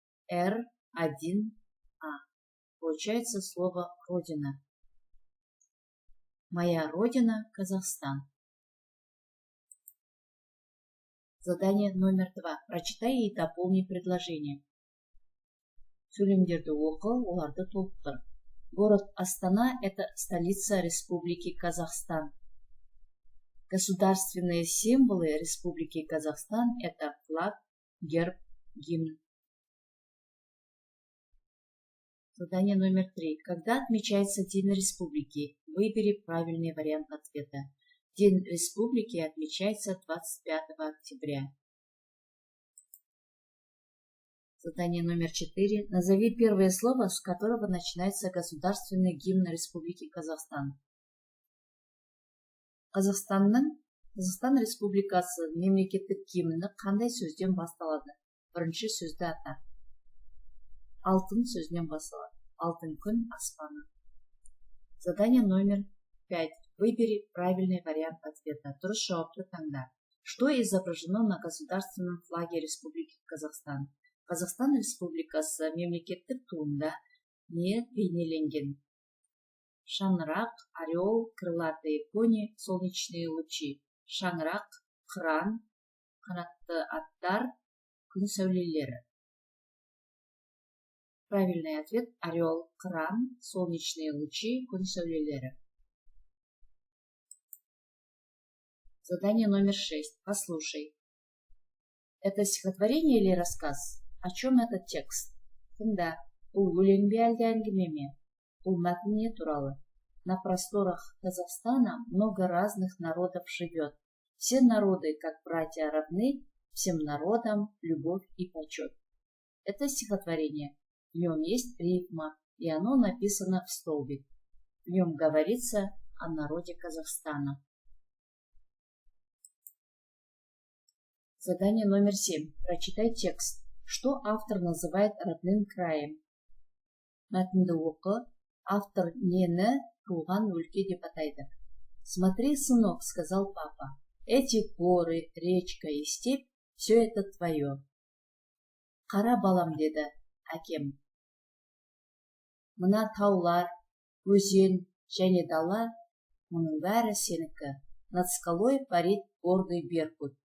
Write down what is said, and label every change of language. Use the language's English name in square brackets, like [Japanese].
[Russian] R1A. Получается слово «родина». Моя родина – Казахстан. Задание номер 2. Прочитай и дополни предложение. [Kazakh] Сөйлемдерді оқы, оларды толықтыр. [Russian] Город Астана – это столица Республики Казахстан. Государственные символы Республики Казахстан – это флаг, герб, гимн. Задание номер 3. Когда отмечается День Республики? Выбери правильный вариант ответа. День Республики отмечается 25 октября. Задание номер 4. Назови первое слово, с которого начинается государственный гимн Республики Казахстан. [Kazakh] Қазақстан Республикасы мемлекеттік гимні қандай сөзден басталады? Бірінші сөзді ата. Алтын сөзінен басталады. Алтын күн аспаны. [Russian] Задание номер 5. Выбери правильный вариант ответа. [Kazakh] Дұрыс жауапты таңда. [Russian] Что изображено на государственном флаге Республики Казахстан? [Kazakh] Қазақстан Республикасы мемлекеттік туында не бейнеленген? [Russian] Шаңырақ, орел, крылатые кони, солнечные лучи. [Kazakh] Шаңырақ, қыран, қанатты аттар, күн сәулелері. [Russian] Правильный ответ – орел, кран, солнечные лучи, [Kazakh] күн сәулелері. [Russian] Задание номер 6. Послушай. Это стихотворение или рассказ? О чем этот текст? Тыңда. [Kazakh] Бұл өлең бе әлде әңгіме ме? Бұл мәтін не туралы? [Russian] На просторах Казахстана много разных народов живет. Все народы, как братья, равны, всем народам любовь и почет. Это стихотворение. В нем есть рифма, и оно написано в столбик. В нем говорится о народе Казахстана. Задание номер 7. Прочитай текст. Что автор называет родным краем? [Kazakh] Мәтінді оқы. Автор нені туған өлке деп атайды? [Russian] Смотри, сынок, сказал папа. Эти горы, речка и степь, все это твое. [Kazakh] Қара балам, деді әкем. Мына таулар, өзен және дала, мұның бәрі сенікі. [Russian] Над скалой парит гордый беркут.